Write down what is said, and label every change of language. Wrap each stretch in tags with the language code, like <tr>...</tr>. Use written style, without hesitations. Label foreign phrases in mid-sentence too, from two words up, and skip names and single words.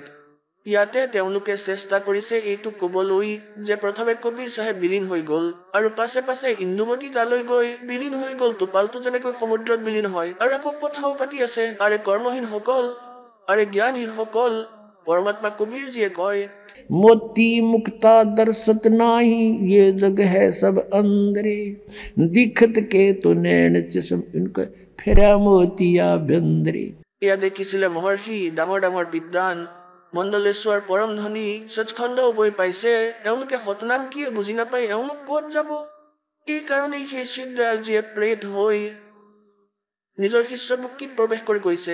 <as>ইয়াতে তেওঁলোকে চেষ্টা কৰিছে এইটো ক'বলৈ যে প্ৰথমে কবিৰ চাহেব বিলীন হৈ গ'ল, আৰু পাছে পাছে ইন্দুমতী তালৈ গৈ বিলীন হৈ গ'ল, টোপালটো যেনেকৈ সমুদ্ৰত বিলীন হয়। আৰু আকৌ কথাও পাতি আছে, আৰে কৰ্মহীনসকল, আৰে জ্ঞানহীনসকল, পৰমাত্মা কবিৰজীয়ে কয়,</as> <hi>मोती मुक्ता दर्शत नाही, ये जग है सब अंदरे, दिखत के तो नैन चश्म इनके फेरा मोतिया बंदरे।</hi> <as>এয়া দেখিছিলে মহৰ্ষি ডাঙৰ ডাঙৰ বিদ্বান মণ্ডলেশ্বৰ পৰম ধনী সচখণ্ডও বৈ পাইছে, এওঁলোকে সতনাম কি বুজি নাপায়, এওঁলোক ক'ত যাব? এই কাৰণেই সেই শিৱদয়ালজীয়ে প্ৰেত হৈ নিজৰ শিষ্যভক্তিত প্ৰৱেশ কৰি গৈছে।</as>